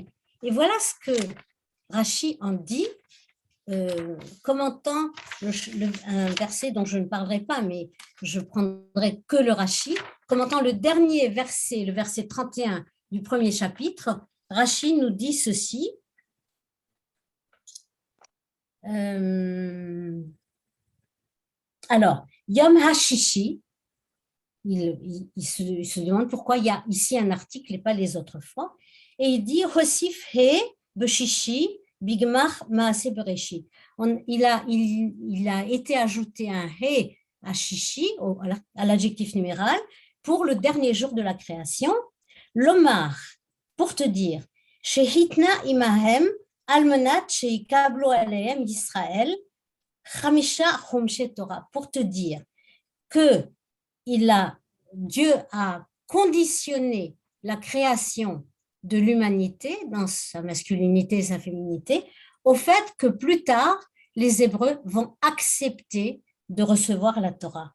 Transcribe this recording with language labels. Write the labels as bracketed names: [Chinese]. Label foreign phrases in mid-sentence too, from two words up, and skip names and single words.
[French] Et voilà ce que Rachi en dit, commentant un verset dont je ne parlerai pas, mais je prendrai que le Rachi, commentant le dernier verset, le verset 31 du premier chapitre, Rachi nous dit ceci. Alors, [Hebrew] יום הששי, [French] il se demande pourquoi il y a ici un article et pas les autres fois, et il dit [Hebrew] הוסיף ה"א בששי בגמר מעשה בראשית. [French] Il a été ajouté un he à shishi, à l'adjectif numéral, pour le dernier jour de la création. L'omar, pour te dire, [Hebrew] שהתנה עמהם על מנת שיקבלו עליהם ישראל חמשה חומשי תורה, [French] pour te dire que Dieu a conditionné la création de l'humanité dans sa masculinité et sa féminité au fait que plus tard, les Hébreux vont accepter de recevoir la Torah.